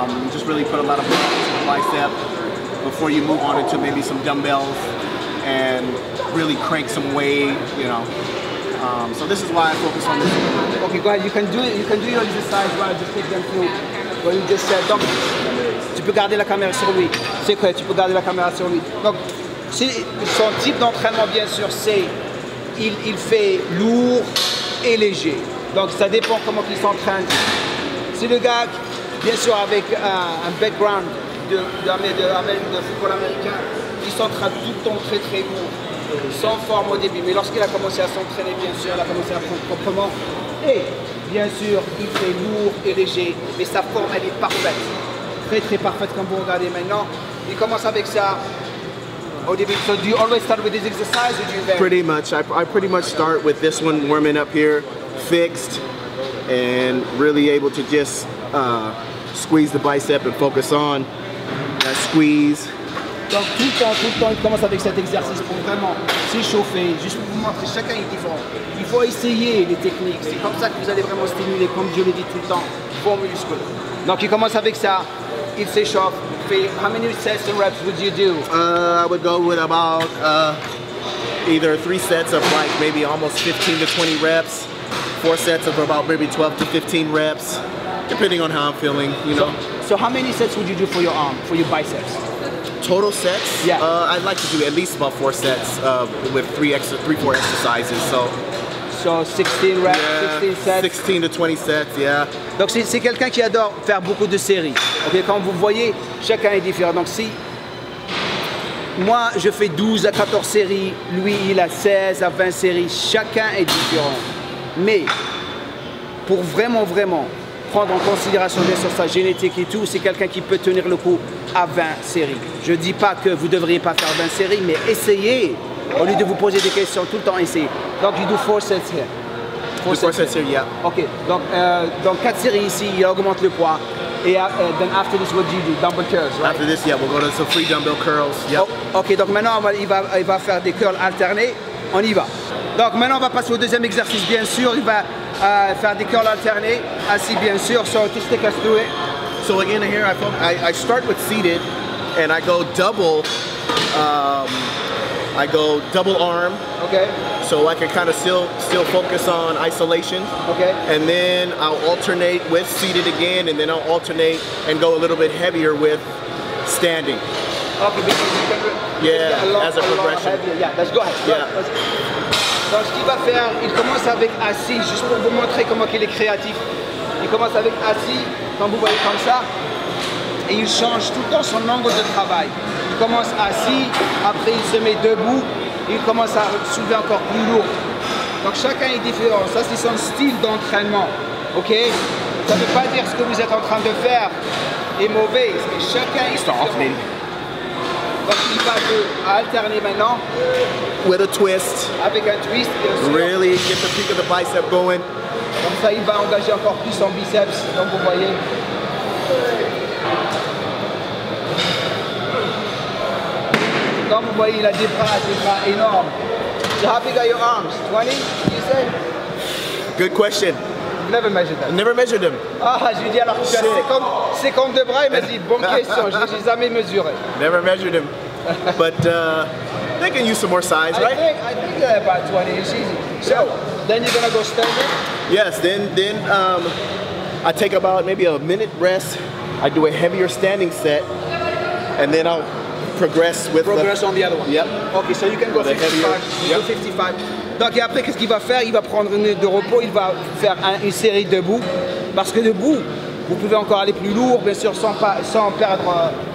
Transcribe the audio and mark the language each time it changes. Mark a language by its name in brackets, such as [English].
[English] Just really put a lot of blood into the bicep before you move on into maybe some dumbbells and really crank some weight, you know. So this is why I focus on this. Okay, go ahead. You can do it. You can do your exercise while I just take them through what you just said. [French] Donc, tu peux garder la caméra sur lui. C'est quoi? Tu peux garder la caméra sur lui. Donc, son type d'entraînement, bien sûr, c'est il fait lourd et léger. Donc, ça dépend comment il s'entraîne. C'est le gars, bien sûr, avec un background de football américain, il s'entraîne tout le temps très lourd. Sans forme au début, mais lorsqu'il a commencé à s'entraîner, bien sûr, il a commencé à prendre proprement. Et bien sûr, il fait lourd et léger, mais sa forme, elle est parfaite. Très parfaite, comme vous regardez maintenant. Il commence avec ça au début. [English] So do you always start with this exercise, or do you vary? Pretty much. I pretty much start with this one, warming up here, fixed, and really able to just squeeze the bicep and focus on that squeeze. [French] Donc tout le temps, il commence avec cet exercice pour vraiment s'échauffer, juste pour vous montrer, chacun est différent. Il faut essayer les techniques, c'est comme ça que vous allez vraiment stimuler, comme je le dis tout le temps, vos muscles. Donc il commence avec ça, il s'échauffe, fait, [English] how many sets and reps would you do? I would go with about either 3 sets of like maybe almost 15 to 20 reps, 4 sets of about maybe 12 to 15 reps, depending on how I'm feeling, you know. So how many sets would you do for your arm, for your biceps? Total sets? Yeah. I'd like to do at least about 4 sets with 3-4 exercises. So 16 reps, yeah, 16 sets. 16 to 20 sets, yeah. [French] Donc c'est quelqu'un qui adore faire beaucoup de séries. Okay, quand vous voyez, chacun est différent. Donc si moi, je fais 12 à 14 séries. Lui, il a 16 à 20 séries. Chacun est différent. Mais pour vraiment prendre en considération bien sûr sa génétique et tout, c'est quelqu'un qui peut tenir le coup à 20 séries. Je ne dis pas que vous ne devriez pas faire 20 séries, mais essayez. Au lieu de vous poser des questions, tout le temps essayez. [English] Donc, you do 4 sets here. 4 sets here, yeah. [French] Ok, donc 4 séries ici, il augmente le poids. [English] Et then after this, what do you do? Dumbbell curls, right? After this, yeah, we'll go to some free dumbbell curls. Yep. [French] Oh, ok, donc maintenant, il va faire des curls alternés. On y va. Donc maintenant, on va passer au deuxième exercice, bien sûr. Il va faire des curls alternés, assis, bien sûr. [English] So, just take us through it. So again, here I start with seated, and I go double. I go double arm. Okay. So I can kind of still focus on isolation. Okay. And then I'll alternate with seated again, and then I'll alternate and go a little bit heavier with standing. Okay, because you can Yeah, as a progression. Yeah, let's go ahead. Yeah. [French] Donc ce qu'il va faire, il commence avec assis, juste pour vous montrer comment il est créatif. Il commence avec assis, quand vous voyez comme ça, et il change tout le temps son angle de travail. Il commence assis, après il se met debout, et il commence à soulever encore plus lourd. Donc chacun est différent, ça c'est son style d'entraînement, ok? Ça ne veut pas dire ce que vous êtes en train de faire est mauvais, mais chacun est différent. Donc il va alterner maintenant. [English] With a twist. [French] Avec un twist, bien sûr. [English] Really get the peak of the bicep going. [French] Comme ça, il va engager encore plus son biceps, comme vous voyez. Comme vous voyez, il a des bras énormes. [English] So how big are your arms? 20, you say? Good question. You've never measured I them. never measured them. [French] Ah, je lui dis alors que tu as 52 bras, il m'a dit, bonne question, je ne les ai jamais mesurés. [English] Never measured them. But they can use some more size, right? I think about 20 is easy. So, then you're gonna go standing? Yes, then I take about maybe a minute rest. I do a heavier standing set, and then I'll progress with on the other one. Yep. Okay, so you can go The 55. heavier. You go 55. [French] Donc et après, qu'est-ce qu'il va faire? Il va prendre une minute de repos, il va faire une série debout. Parce que debout, vous pouvez encore aller plus lourd, bien sûr, sans perdre.